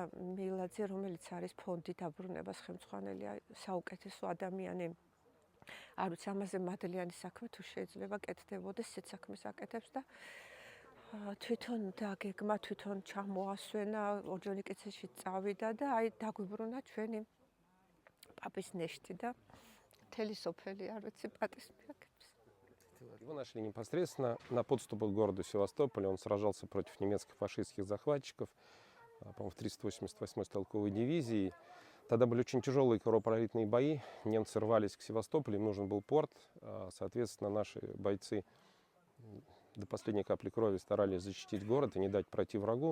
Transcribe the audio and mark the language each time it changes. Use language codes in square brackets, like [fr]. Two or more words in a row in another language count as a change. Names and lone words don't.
[ka] მილაძე რომელიც არის ფონდი დაბრუნებას ხელმძღვანელი საუკეთესო ადამიანი არ ვიცი ამაზე მადლიანი საქმე თუ შეიძლება კეთდებოდეს ისეთ საქმეს აკეთებს და თვითონ დაგეგმა, თვითონ ჩამოასვენა, ორჯონიკეცეში წავიდა და აი დაგვიბრუნა ჩვენი პაპის ნეშტი და მთელი сოფელი არ ვიცი პატის მიაგებს. [ru] Его нашли непосредственно на подступах к городу Севастополя. Он сражался против немецких фашистских захватчиков, по-моему, в 388-й стрелковой дивизии. Тогда были очень тяжелые кровопролитные бои. Немцы рвались к Севастополю, им нужен был порт. Соответственно, наши бойцы до последней капли крови старались защитить город и не дать пройти врагу.